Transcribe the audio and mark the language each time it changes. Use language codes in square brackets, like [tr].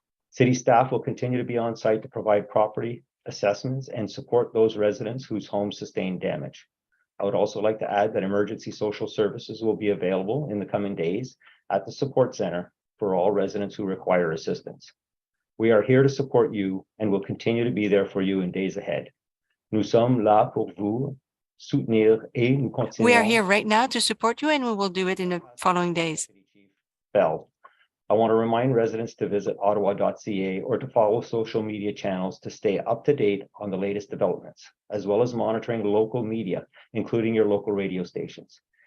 [en] City staff will continue to be on site to provide property assessments and support those residents whose homes sustained damage. I would also like to add that emergency social services will be available in the coming days at the support center for all residents who require assistance. We are here to support you and will continue to be there for you in days ahead. [fr] Nous sommes là pour vous soutenir et nous continuons. [en] We are here right now to support you, and we will do it in the following days. Bell. I want to remind residents to visit ottawa.ca or to follow social media channels to stay up to date on the latest developments, as well as monitoring local media, including your local radio stations.